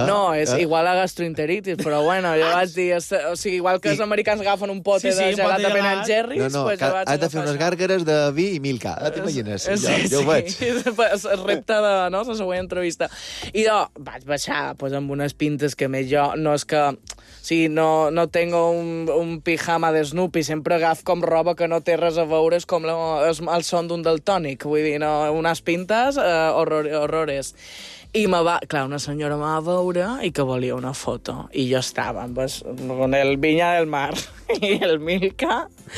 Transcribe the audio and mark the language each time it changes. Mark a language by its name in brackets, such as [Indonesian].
[Catalan] No, és igual a gastroenteritis, però bueno, jo vaig dir... O sigui, igual que els americans agafen un pote de gelat de Ben & Jerry's... No, no, has de fer unes gàrgares de vi i milka. T'imagines? Jo ho veig. El repte de la següent entrevista. I jo vaig baixar amb unes pintes que més jo... No és que... [Spanish] Sí, no tengo un pijama de Snoopy. [Catalan] Sempre agaf com roba que no té res a veure. És com el son d'un daltònic. Vull dir, no, unes pintes, horrores. I me va... Clar, una senyora me va veure i que volia una foto. I jo estava amb el Viña del Mar i el Milka.